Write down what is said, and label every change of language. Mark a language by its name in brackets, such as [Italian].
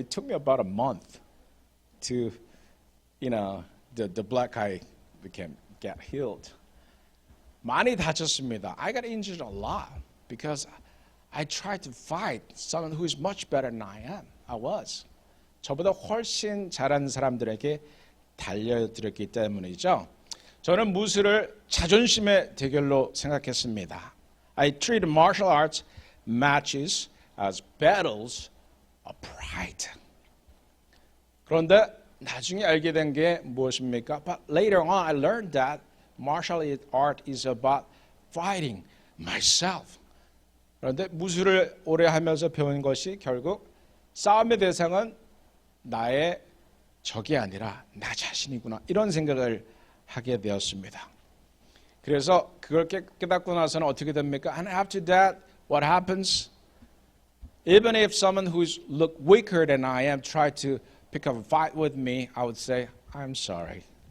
[English] It took me about a month to, the black eye get healed. [Korean] 많이 다쳤습니다. [English] I got injured a lot because I tried to fight someone who is much better than I was. [Korean] 저보다 훨씬 잘하는 사람들에게 달려들었기 때문이죠. 저는 무술을 자존심의 대결로 생각했습니다. [English] I treated martial arts matches as battles of pride. [Korean] 그런데 나중에 알게 된 게 무엇입니까? [English] But later on I learned that martial art is about fighting myself. [Korean] 그런데 무술을 오래 하면서 배운 것이 결국 싸움의 대상은 나의 적이 아니라 나 자신이구나 이런 생각을 하게 되었습니다. 그래서 그걸 깨닫고 나서는 어떻게 됩니까? [English] And after that, what happens? Even if someone who's look weaker than I am tried to pick up a fight with me, I would say, I'm sorry.